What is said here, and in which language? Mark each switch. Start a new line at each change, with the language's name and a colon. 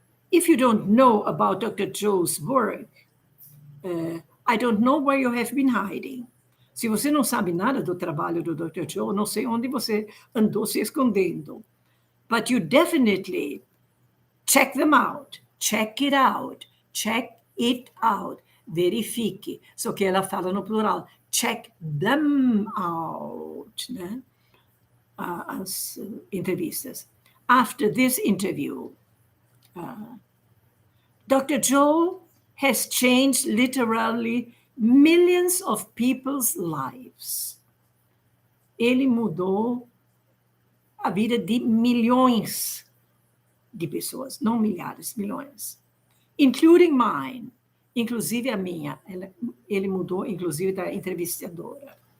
English: If you don't know about Dr. Joe's work, I don't know where you have been hiding.
Portuguese: Se você não sabe nada do trabalho do Dr. Joe, não sei onde você andou se escondendo.
English: But you definitely check them out. Check it out. Check it out.
Portuguese: Verifique. Só que ela fala no plural.
English: Check them out.
Portuguese: Né? As entrevistas.
English: After this interview, Dr. Joe has changed literally millions of people's lives.
Portuguese: Ele mudou a vida de milhões de pessoas, não milhares, milhões.
English: Including mine,
Portuguese: inclusive a minha. Ele mudou, inclusive, da entrevistadora.